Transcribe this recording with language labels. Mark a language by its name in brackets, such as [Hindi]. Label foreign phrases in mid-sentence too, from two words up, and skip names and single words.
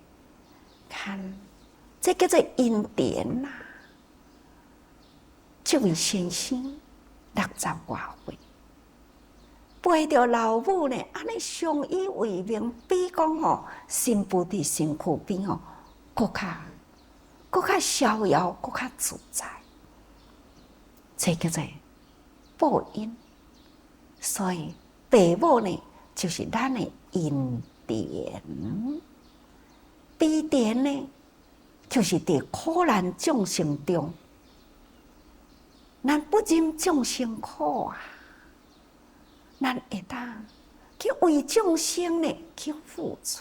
[Min Nan Chinese] 看，这叫做恩典啦。这位先生60外岁，陪着老母呢，安尼相依为命，比讲吼新妇伫身躯边吼，搁较逍遥，搁较自在。这叫做报恩。所以父母呢，就是咱的恩典。悲典呢，就是伫苦难众生中，咱不忍众生苦啊，咱会当去为众生呢去付出。